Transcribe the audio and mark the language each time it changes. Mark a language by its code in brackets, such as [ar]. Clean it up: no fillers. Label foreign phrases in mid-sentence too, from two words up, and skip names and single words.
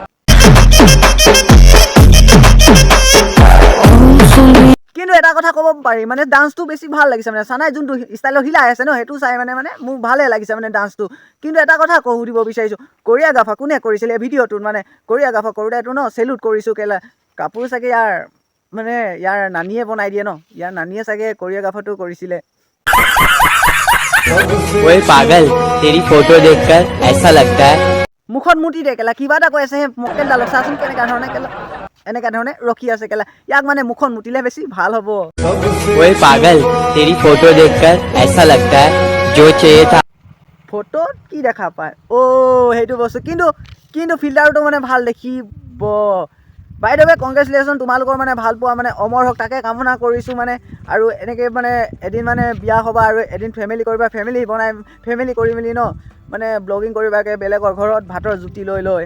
[as] কিন্তু এটা কথা ক'ব পাৰি মানে ডান্সটো বেছি ভাল লাগিছে মানে, চানাই যোনটো ষ্টাইলত হিলাই আছে ন সেইটো চাই মানে মোৰ ভালে লাগিছে মানে ডান্সটো। কিন্তু এটা কথা সুধিব বিচাৰিছোঁ, কৰিয়াগ্ৰাফাৰ কোনে কৰিছিলে ভিডিঅ'টোত? মানে কৰিয়াগ্ৰাফাৰ কৰোঁতে এইটো ন চেলুট কৰিছোঁ কেলে, কাপোৰ চাগে ইয়াৰ নানীয়ে বনাই দিয়ে ন, ইয়াৰ নানীয়ে চাগে কৰিয়াগ্ৰাফাৰটো কৰিছিলে। [hi] ओए पागल तेरी फोटो देखकर ऐसा लगता है [as] মুখত মুতি দে কেলা, কিবা এটা কৈ আছে সেই মক্কেলডালক চাচোন কেনেকুৱা ধৰণে কেলা এনেকুৱা ধৰণে ৰখি আছে কেলা, ইয়াক মানে মুখত মুতিলে বেছি ভাল হ'ব। [hi] ओए पागल तेरी फोटो देखकर ऐसा लगता है जो चाहिए था [as] ফটোত কি দেখা পায় সেইটো বস্তু, কিন্তু ফিল্টাৰটো মানে ভাল দেখিব। [en] by the way congratulations, [as] তোমালোকৰ মানে ভাল পোৱা মানে অমৰ হওক তাকে কামনা কৰিছোঁ মানে। আৰু এনেকৈ মানে এদিন মানে বিয়া হ'বা আৰু এদিন ফেমিলি কৰিবা, ফেমিলি কৰি মেলি ন মানে ব্লগিং কৰিবাকৈ বেলেগৰ ঘৰত ভাতৰ জুতি লৈ।